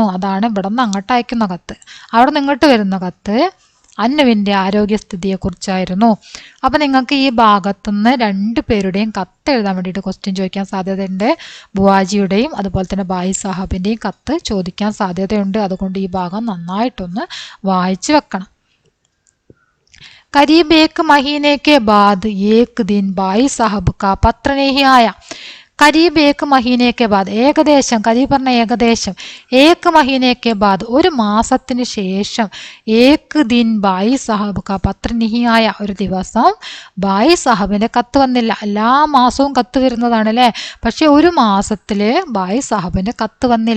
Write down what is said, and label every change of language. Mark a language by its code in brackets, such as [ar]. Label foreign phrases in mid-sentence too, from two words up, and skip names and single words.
[ml] അതാണ് ഇവിടെ നിന്ന് അങ്ങോട്ട് അയക്കുന്ന കത്ത്. അവിടെ നിന്ന് ഇങ്ങോട്ട് വരുന്ന കത്ത് അന്നുവിൻ്റെ ആരോഗ്യസ്ഥിതിയെക്കുറിച്ചായിരുന്നു. അപ്പം നിങ്ങൾക്ക് ഈ ഭാഗത്തുനിന്ന് 2 പേരുടെയും കത്ത് എഴുതാൻ വേണ്ടിയിട്ട് ക്വസ്റ്റ്യൻ ചോദിക്കാൻ സാധ്യതയുണ്ട്. ബുവാജിയുടെയും അതുപോലെ തന്നെ ബായി സാഹബിൻ്റെയും കത്ത് ചോദിക്കാൻ സാധ്യതയുണ്ട്. അതുകൊണ്ട് ഈ ഭാഗം നന്നായിട്ടൊന്ന് വായിച്ചു വെക്കണം. [hi] करीब 1 महीने के बाद एक दिन बाई साहब का पत्र नहीं आया. करीब 1 महीने बाद, [ml] ഏകദേശം, കരീബ് പറഞ്ഞ ഏകദേശം, [hi] 1 महीने बाद, [ml] ഒരു മാസത്തിന് ശേഷം, [hi] 1 दिन बाई साहब का पत्र नहीं आया, [ml] ഒരു ദിവസം ബായി സാഹബിൻ്റെ കത്ത് വന്നില്ല. എല്ലാ മാസവും കത്ത് വരുന്നതാണ് അല്ലേ, പക്ഷെ ഒരു മാസത്തില് ബായി സാഹബിൻ്റെ കത്ത് വന്നില്ല.